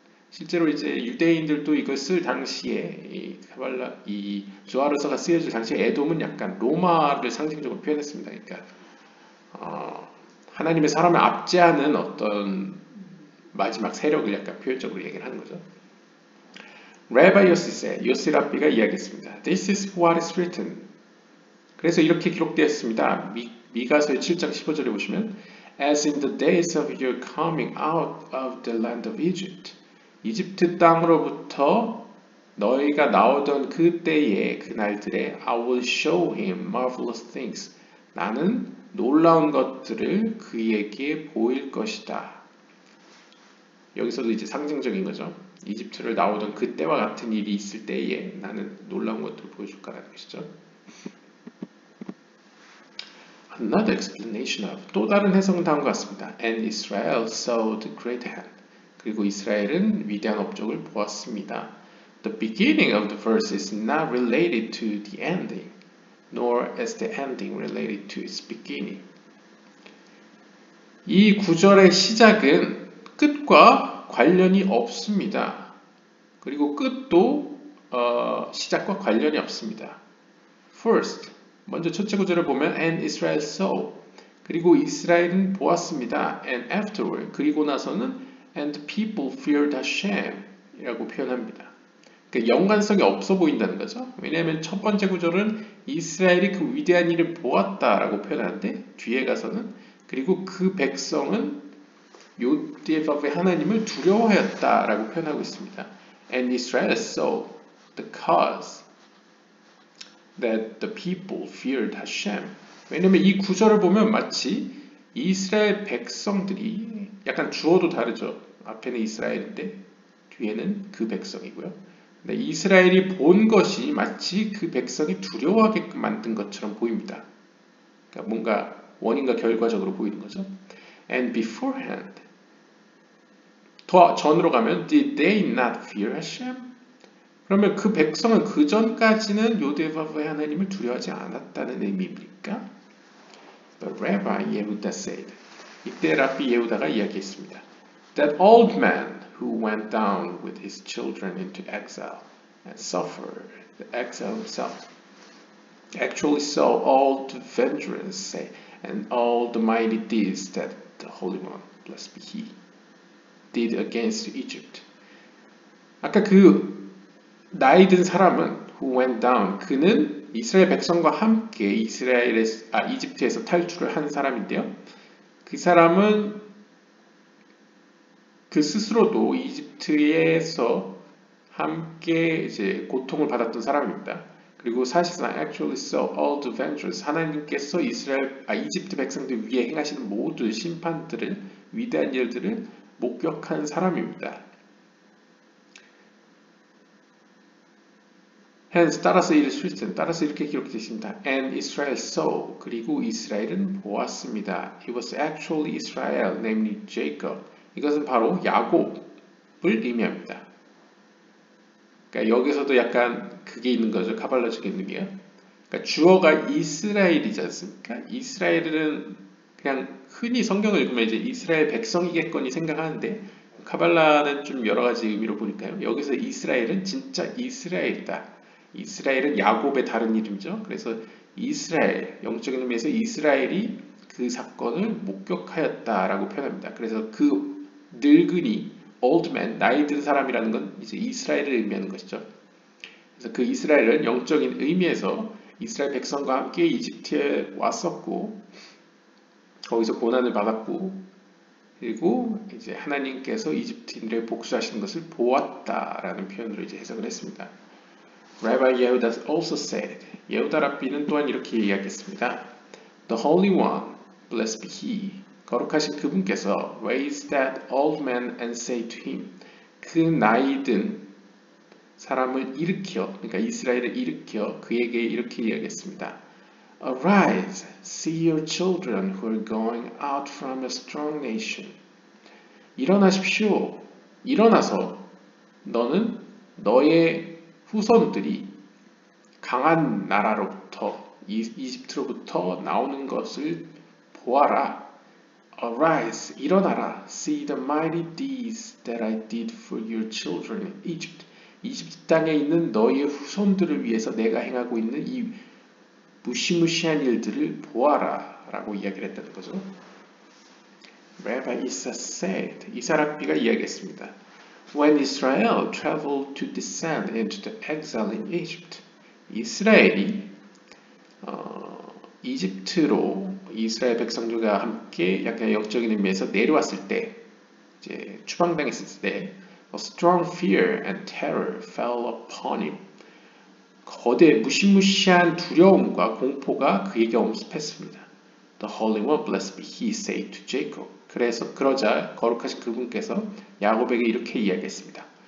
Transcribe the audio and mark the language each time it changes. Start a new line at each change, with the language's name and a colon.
Korean: 실제로 이제 유대인들도 이걸 쓸 당시에 이 조아르서가 쓰여질 당시에 에돔은 약간 로마를 상징적으로 표현했습니다. 그러니까 하나님의 사람을 압제하는 어떤 마지막 세력을 약간 표현적으로 얘기를 하는 거죠. Rabbi 요시 랍비가 이야기했습니다.
English: This is what is written.
Korean: 그래서 이렇게 기록되었습니다. 미가서의 7장 15절에 보시면
English: As in the days of your coming out of the land of Egypt.
Korean: 이집트 땅으로부터 너희가 나오던 그 때에 그 날들에
English: I will show him marvelous things.
Korean: 나는 놀라운 것들을 그에게 보일 것이다. 여기서도 이제 상징적인 거죠. 이집트를 나오던 그때와 같은 일이 있을 때에 나는 놀라운 것들을 보여줄 거라는 것이죠.
English: Another explanation of
Korean: 또 다른 해석은 다음과 같습니다.
English: And Israel saw the great hand.
Korean: 그리고 이스라엘은 위대한 업적을 보았습니다.
English: The beginning of the verse is not related to the ending, nor is the ending related to its beginning.
Korean: 이 구절의 시작은 끝과 관련이 없습니다. 그리고 끝도 시작과 관련이 없습니다.
English: First,
Korean: 먼저 첫째 구절을 보면
English: And Israel saw.
Korean: 그리고 이스라엘은 보았습니다.
English: And afterward.
Korean: 그리고 나서는
English: And the people feared Hashem
Korean: 이라고 표현합니다. 그러니까 연관성이 없어 보인다는 거죠. 왜냐하면 첫 번째 구절은 이스라엘이 그 위대한 일을 보았다라고 표현하는데 뒤에 가서는 그리고 그 백성은 요디바브의 하나님을 두려워하였다라고 표현하고 있습니다.
English: And Israel saw the cause that the people feared Hashem.
Korean: 왜냐면 이 구절을 보면 마치 이스라엘 백성들이 약간 주어도 다르죠. 앞에는 이스라엘인데 뒤에는 그 백성이고요. 근데 이스라엘이 본 것이 마치 그 백성이 두려워하게끔 만든 것처럼 보입니다. 그러니까 뭔가 원인과 결과적으로 보이는 거죠.
English: And beforehand.
Korean: 더 전으로 가면
English: Did they not fear Hashem?
Korean: 그러면 그 백성은 그 전까지는 요디바브의 하나님을 두려워하지 않았다는 의미입니까?
English: But Rabbi Yehuda said.
Korean: 이때 랍비 예후다가 이야기했습니다.
English: That old man who went down with his children into exile and suffered the exile himself actually saw all the vengeance and all the mighty deeds that the Holy One, blessed be He, did against Egypt.
Korean: 아까 그 나이 든 사람은
English: who went down
Korean: 그는 이스라엘 백성과 함께 이집트에서 탈출을 한 사람인데요. 그 사람은 그 스스로도 이집트에서 함께 이제 고통을 받았던 사람입니다. 그리고 사실상
English: actually saw all the vengeance
Korean: 하나님께서 이집트 백성들 위에 행하시는 모든 심판들을 위대한 일들을 목격한 사람입니다.
English: Hence
Korean: 따라서 이렇게 기록되어 있습니다.
English: And Israel saw
Korean: 그리고 이스라엘은 보았습니다.
English: It was actually Israel, namely Jacob.
Korean: 이것은 바로 야곱을 의미합니다. 그러니까 여기서도 약간 그게 있는 거죠. 가발라적인 의미요. 그러니까 주어가 이스라엘이지 않습니까? 이스라엘은 그냥 흔히 성경을 읽으면 이제 이스라엘 백성이겠거니 생각하는데 카발라는 좀 여러 가지 의미로 보니까요. 여기서 이스라엘은 진짜 이스라엘이다. 이스라엘은 야곱의 다른 이름이죠. 그래서 이스라엘, 영적인 의미에서 이스라엘이 그 사건을 목격하였다라고 표현합니다. 그래서 그 늙은이, old man, 나이 든 사람이라는 건 이제 이스라엘을 의미하는 것이죠. 그래서 그 이스라엘은 영적인 의미에서 이스라엘 백성과 함께 이집트에 왔었고, 거기서 고난을 받았고, 그리고 이제 하나님께서 이집트인들을 복수하시는 것을 보았다라는 표현으로 이제 해석을 했습니다.
English: Rabbi Yehuda also said,
Korean: 예후다 랍비는 또한 이렇게 이야기했습니다.
English: The Holy One, blessed be He,
Korean: 거룩하신 그분께서
English: raised that old man and say to him,
Korean: 그 나이든 사람을 일으켜, 그러니까 이스라엘을 일으켜 그에게 이렇게 이야기했습니다.
English: Arise, see your children who are going out from a strong nation.
Korean: 일어나십시오. 일어나서 너는 너의 후손들이 강한 나라로부터 이집트로부터 나오는 것을 보아라.
English: Arise,
Korean: 일어나라.
English: See the mighty deeds that I did for your children in Egypt.
Korean: 이집트 땅에 있는 너희의 후손들을 위해서 내가 행하고 있는 이 무시무시한 일들을 보아라 라고 이야기를 했다는 거죠.
English: Rabbi Issa said,
Korean: 이사랍비가 이야기했습니다.
English: When Israel traveled to descend into the exile in Egypt,
Korean: 이스라엘이 이집트로 이스라엘 백성들과 함께 약간 영적인 의미에서 내려왔을 때, 이제 추방당했을 때,
English: a strong fear and terror fell upon him.
Korean: 거대 무시무시한 두려움과 공포가 그에게 엄습했습니다.
English: The Holy One, blessed be He, said to Jacob.
Korean: 그러자 거룩하신 그분께서 야곱에게 이렇게 이야기했습니다.